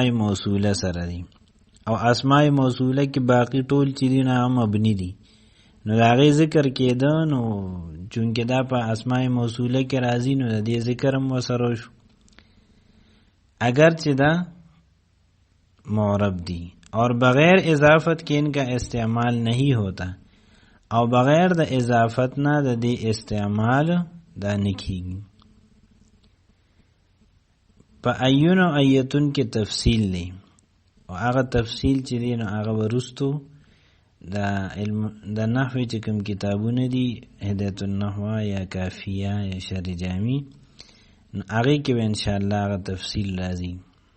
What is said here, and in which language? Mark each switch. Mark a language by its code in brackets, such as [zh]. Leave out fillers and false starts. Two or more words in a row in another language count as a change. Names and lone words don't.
[ps] موصوله سره دی او اسماء موصوله کې باقی ټول چې دی نه مبنی دي نو دا غي ذکر کېده نو چونکه دا په اسماء موصوله کې راځي نو د دې ذکر هم وسره شو اگر چې دا معرب دی [ur] اور بغیر اضافت کے ان کا استعمال نہیں ہوتا [ps] او بغیر د اضافت نہ د دې استعمال دا نکیږي په ایون او ایتون کې تفصیل دی او هغه تفصیل چې دی نو هغه ورستو دا علم د نحوی چې کوم کتابونه دي هدایت النحو یا کافیه یا شرح جامی هغه کې [ar] ان شاء الله [ps] هغه تفصیل راځي